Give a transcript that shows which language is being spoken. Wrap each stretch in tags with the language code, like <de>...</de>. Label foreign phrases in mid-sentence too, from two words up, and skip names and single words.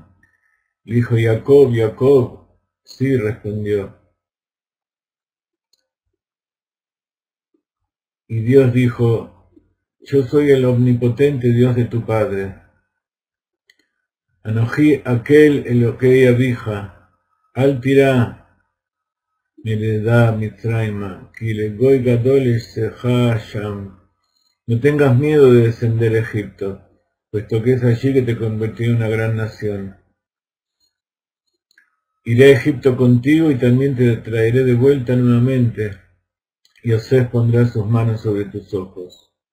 <es>Le dijo: Jacob, Jacob. Sí, respondió. Y Dios dijo: yo soy el omnipotente Dios de tu padre.</es> <he>אנוכי האל אלוהי אביך, אל תירא מרדה מצרימה, כי לגוי גדול אשימך שם.</he> <es>No tengas miedo de descender a Egipto, puesto que es allí que te convertí en una gran nación. Iré a Egipto contigo y también te traeré de vuelta nuevamente. Y Yosef pondrá sus manos sobre tus ojos.</es>